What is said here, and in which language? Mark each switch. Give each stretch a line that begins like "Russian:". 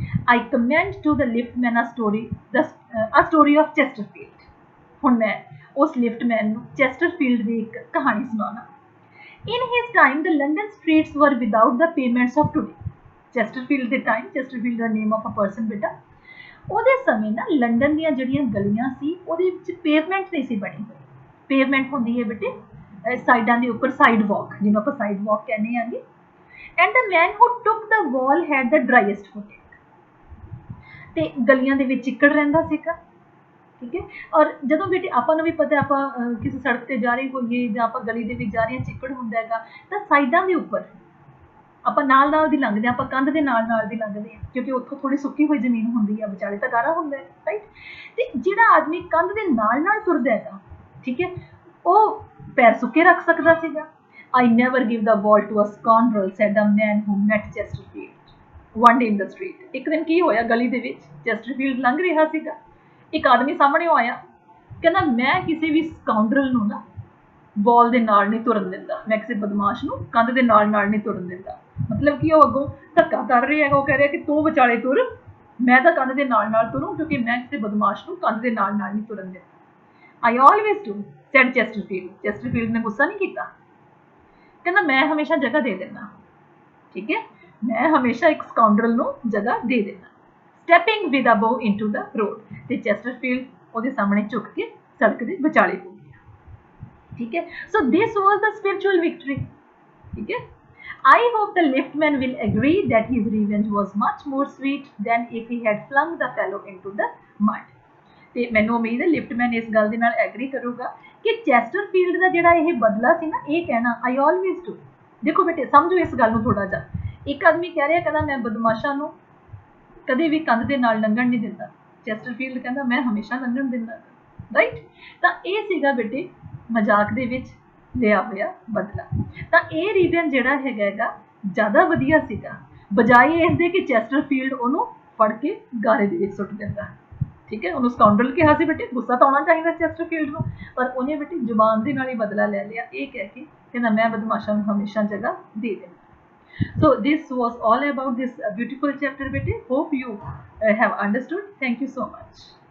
English: I commend to the liftman a story of Chesterfield।
Punjabi: ਹੁਣ ਮੈਂ ਉਸ ਲਿਫਟਮੈਨ ਨੂੰ ਚੈਸਟਰਫੀਲਡ ਦੀ ਇੱਕ ਕਹਾਣੀ ਸੁਣਾਉਣਾ।
English: In his time, the London streets were without the pavements of today।
Punjabi: ਚੈਸਟਰਫੀਲਡ ਦੇ time, ਚੈਸਟਰਫੀਲਡ ਦਾ
English: name of a person
Punjabi: ਬੇਟਾ, ਉਹਦੇ ਸਮੇਂ ਨਾ ਲੰਡਨ ਦੀਆਂ ਜਿਹੜੀਆਂ ਗਲੀਆਂ ਸੀ ਉਹਦੇ ਵਿੱਚ ਪੇਵਮੈਂਟ ਨਹੀਂ ਸੀ ਬਣੀ ਹੋਈ। ਪੇਵਮੈਂਟ ਹੁੰਦੀ ਹੈ ਬੇਟੇ ਸਾਈਡਾਂ ਦੇ ਉੱਪਰ ਸਾਈਡ ਵਾਕ, ਜਿਹਨੂੰ ਆਪਾਂ ਸਾਈਡ ਵਾਕ ਕਹਿੰਦੇ ਆਂਗੇ।
English: And the man who took the wall had the driest foot.
Punjabi: ਤੇ ਗਲੀਆਂ ਦੇ ਵਿੱਚ ਚਿੱਕੜ ਰਹਿੰਦਾ ਸੀਗਾ। ਠੀਕ ਹੈ। ਔਰ ਜਦੋਂ ਬੇਟੇ ਆਪਾਂ ਨੂੰ ਵੀ ਪਤਾ, ਆਪਾਂ ਕਿਸੇ ਸੜਕ ਤੇ ਜਾ ਰਹੇ ਹੋਈਏ ਜਾਂ ਆਪਾਂ ਗਲੀ ਦੇ ਵਿੱਚ ਜਾ ਰਹੇ ਹਾਂ, ਚਿੱਕੜ ਹੁੰਦਾ ਹੈਗਾ, ਤਾਂ ਸਾਈਡਾਂ ਦੇ ਉੱਪਰ ਆਪਾਂ ਨਾਲ ਦੀ ਲੰਘਦੇ ਹਾਂ, ਆਪਾਂ ਕੰਧ ਦੇ ਨਾਲ ਦੀ ਲੰਘਦੇ ਹਾਂ, ਕਿਉਂਕਿ ਉੱਥੋਂ ਥੋੜੀ ਸੁੱਕੀ ਹੋਈ ਜ਼ਮੀਨ ਹੁੰਦੀ ਹੈ, ਵਿਚਾਲੇ ਤਾਂ ਗਾਰਾ ਹੁੰਦਾ ਹੈ, ਰਾਈਟ। ਤੇ ਜਿਹੜਾ ਆਦਮੀ ਕੰਧ ਦੇ ਨਾਲ ਤੁਰਦਾ ਹੈਗਾ, ਠੀਕ ਹੈ, ਉਹ ਪੈਰ ਸੁੱਕੇ ਰੱਖ ਸਕਦਾ ਸੀਗਾ।
English: I never give the ball to a scoundrel, said the man who met Chesterfield one day in the street।
Punjabi: ਇੱਕ ਦਿਨ ਕੀ ਹੋਇਆ, ਗਲੀ ਦੇ ਵਿੱਚ ਚੈਸਟਰਫੀਲਡ ਲੰਘ ਰਿਹਾ ਸੀਗਾ, ਇੱਕ ਆਦਮੀ ਸਾਹਮਣੇ ਆਇਆ, ਕਹਿੰਦਾ ਮੈਂ ਕਿਸੇ ਵੀ ਸਕਾਉਂਡਰਲ ਨੂੰ ਨਾ ਬਾਲ ਦੇ ਨਾਲ ਨਹੀਂ ਤੁਰਨ ਦਿੰਦਾ, ਮੈਂ ਕਿਸੇ ਬਦਮਾਸ਼ ਨੂੰ ਕੰਧ ਦੇ ਨਾਲ ਨਹੀਂ ਤੁਰਨ ਦਿੰਦਾ। ਮਤਲਬ ਕਿ ਉਹ ਅੱਗੋਂ ਧੱਕਾ ਕਰ ਰਿਹਾ ਹੈਗਾ, ਉਹ ਕਹਿ ਰਿਹਾ ਕਿ ਤੂੰ ਵਿਚਾਲੇ ਤੁਰ, ਮੈਂ ਤਾਂ ਕੰਧ ਦੇ ਨਾਲ ਤੁਰੂ, ਕਿਉਂਕਿ ਮੈਂ ਕਿਸੇ ਬਦਮਾਸ਼ ਨੂੰ ਕੰਧ ਦੇ ਨਾਲ ਨਹੀਂ ਤੁਰਨ ਦਿੰਦਾ।
English: I always do, said Chesterfield।
Punjabi: ਚੈਸਟਰਫੀਲਡ ਨੇ ਗੁੱਸਾ ਨਹੀਂ ਕੀਤਾ, ਕਹਿੰਦਾ ਮੈਂ ਹਮੇਸ਼ਾ ਜਗ੍ਹਾ ਦੇ ਦਿੰਦਾ। ਠੀਕ ਹੈ, ਮੈਂ ਹਮੇਸ਼ਾ ਇੱਕ ਸਕਾਉਂਡਰਲ ਨੂੰ ਜਗ੍ਹਾ ਦੇ ਦਿੰਦਾ।
English: Stepping with a bow into the road.
Punjabi: ਤੇ ਚੈਸਟਰਫੀਲਡ ਉਹਦੇ ਸਾਹਮਣੇ ਝੁਕ ਕੇ ਸੜਕ ਦੇ ਵਿਚਾਲੇ ਹੋ ਗਿਆ।
English: ਠੀਕ ਹੈ। So this was the spiritual victory. ਠੀਕ ਹੈ। I hope the liftman will agree that his revenge was much more sweet than if he had flung the fellow into the mud।
Punjabi: ਤੇ ਮੈਨੂੰ ਉਮੀਦ ਹੈ ਲਿਫਟਮੈਨ ਇਸ ਗੱਲ ਦੇ ਨਾਲ ਐਗਰੀ ਕਰੂਗਾ ਕਿ ਚੈਸਟਰਫੀਲਡ ਦਾ ਜਿਹੜਾ ਇਹ ਬਦਲਾ ਸੀ ਨਾ, ਇਹ ਕਹਿਣਾ
English: I always do।
Punjabi: ਦੇਖੋ ਬੇਟੇ ਸਮਝੋ ਇਸ ਗੱਲ ਨੂੰ ਥੋੜਾ ਜਿਹਾ। ਇੱਕ ਆਦਮੀ ਕਹਿ ਰਿਹਾ, ਕਹਿੰਦਾ ਮੈਂ ਬਦਮਾਸ਼ਾਂ ਨੂੰ ਕਦੇ ਵੀ ਕੰਧ ਦੇ ਨਾਲ ਲੰਘਣ ਨਹੀਂ ਦਿੰਦਾ। ਚੈਸਟਰਫੀਲਡ ਕਹਿੰਦਾ ਮੈਂ ਹਮੇਸ਼ਾ ਲੰਘਣ ਦਿੰਦਾ, ਰਾਈਟ। ਤਾਂ ਇਹ ਸੀਗਾ ਬੇਟੇ ਮਜ਼ਾਕ ਦੇ ਵਿੱਚ ਲਿਆ ਹੋਇਆ ਬਦਲਾ। ਤਾਂ ਇਹ ਰੀਜ਼ਨ ਜਿਹੜਾ ਹੈਗਾ ਜ਼ਿਆਦਾ ਵਧੀਆ ਸੀਗਾ, ਬਜਾਏ ਇਸ ਦੇ ਕਿ ਚੈਸਟਰਫੀਲਡ ਉਹਨੂੰ ਫੜ ਕੇ ਗਾਰੇ ਦੇ ਵਿੱਚ ਸੁੱਟ ਦਿੰਦਾ। ਠੀਕ ਹੈ, ਉਹਨੂੰ ਸਕਾਉਂਡਰਲ ਕਿਹਾ ਸੀ ਬੇਟੇ, ਗੁੱਸਾ ਤਾਂ ਆਉਣਾ ਚਾਹੀਦਾ ਚੈਸਟਰਫੀਲਡ ਨੂੰ, ਪਰ ਉਹਨੇ ਬੇਟੇ ਜ਼ੁਬਾਨ ਦੇ ਨਾਲ ਹੀ ਬਦਲਾ ਲੈ ਲਿਆ, ਇਹ ਕਹਿ ਕੇ ਕਹਿੰਦਾ ਮੈਂ ਬਦਮਾਸ਼ਾਂ ਨੂੰ ਹਮੇਸ਼ਾ ਜਗ੍ਹਾ ਦੇ ਦਿੰਦਾ।
English: So this was all about this beautiful chapter bete. Hope you have understood. Thank you so much.